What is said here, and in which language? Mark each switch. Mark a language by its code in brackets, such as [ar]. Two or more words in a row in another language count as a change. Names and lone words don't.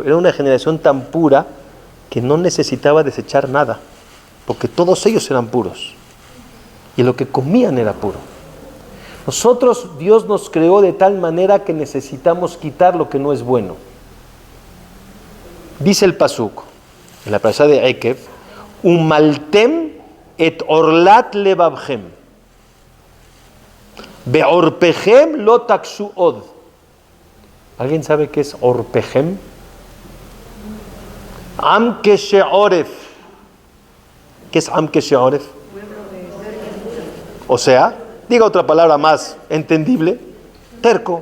[es] Era una generación tan pura que no necesitaba desechar nada, porque todos ellos eran puros. Y lo que comían era puro. Nosotros, Dios nos creó de tal manera que necesitamos quitar lo que no es bueno. Dice el pasuk en la parasha de Ekev, [he] ומלתם את ערלת לבבכם וערפכם לא תקשו עוד. [es] ¿Alguien sabe qué es orpechem? [he] עם קשה עורף. [es] ¿Qué es [he] עם קשה עורף? [es] O sea, diga otra palabra más entendible, terco.